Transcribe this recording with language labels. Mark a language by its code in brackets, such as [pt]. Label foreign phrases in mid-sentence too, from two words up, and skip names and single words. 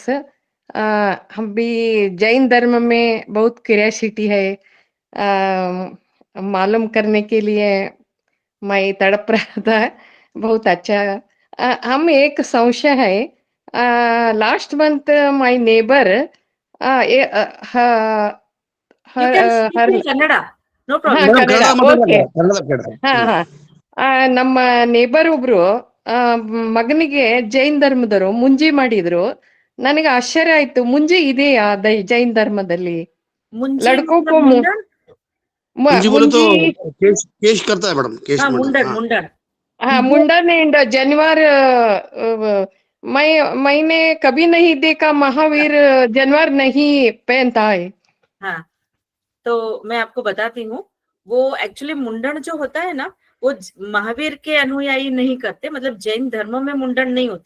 [hi] हम भी जैन धर्म में बहुत क्यूरियोसिटी है, मालूम करने के लिए मैं तड़प रहा था। बहुत अच्छा। हम एक संशय है, [en] last month my neighbour you can speak in Kannada, no [kn] ಹಾ [en] प्रॉब्लम। [kn] ಮೇಡಮ್ ಕನ್ನಡ, ಕನ್ನಡ ಓಕೆ. ಮಾತಾಡಲ್ಲ, ಕನ್ನಡ ಬೇಡ. ಹಾ ಹಾ ನಮ್ಮ ನೇಬರ್ ಒಬ್ರು ಮಗನಿಗೆ ಜೈನ್ ಧರ್ಮದವರು ಮುಂಜಿ ಮಾಡಿದ್ರು. ನನಗೆ ಆಶ್ಚರ್ಯ ಆಯ್ತು, ಮುಂಜಿ ಇದೆಯಾ ಜೈನ್ ಧರ್ಮದಲ್ಲಿ? [hi] मुंजी लड़कों मतलब को मुंडन? मुंजी बोले तो [kn] ಮುಂಜಿ, [hi] केश करता है मैडम, केश हाँ, मुंडन, मुंडन हाँ. मुंडन। हाँ मुंडन एंड जनवार। मैंने कभी नहीं देखा महावीर जनवार नहीं पहनता है। हाँ, तो मैं आपको बताती हूँ, वो एक्चुअली मुंडन जो होता है ना, वो महावीर के अनुयायी नहीं करते, मतलब जैन धर्म में मुंडन नहीं होता।